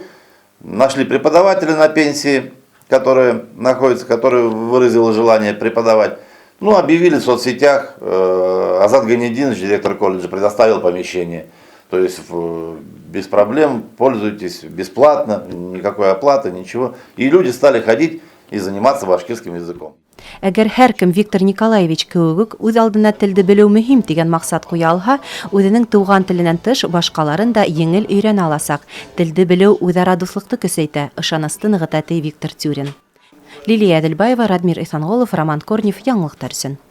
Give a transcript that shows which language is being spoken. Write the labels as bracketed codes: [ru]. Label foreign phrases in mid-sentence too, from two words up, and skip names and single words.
[ru] Нашли преподавателя на пенсии, который выразил желание преподавать. Объявили в соцсетях, Азат Ганединович, директор колледжа, предоставил помещение. То есть без проблем, пользуйтесь бесплатно, никакой оплаты, ничего. И люди стали ходить и заниматься башкирским языком. [ba] Әгәр һәркем Виктор Николаевич кеүек үз алдына телде белү мөһим дигән максат куя алһа, үзенең туган теленнән тыш башкаларын да еңел өйрәнә аласак. Телде белү үзара дуслыкны көсәйтә, ышанысты ныгыта Виктор Тюрин. Лилия Әделбаева, Радмир Исанголов, Роман Корнев, Яңлык Тарсын.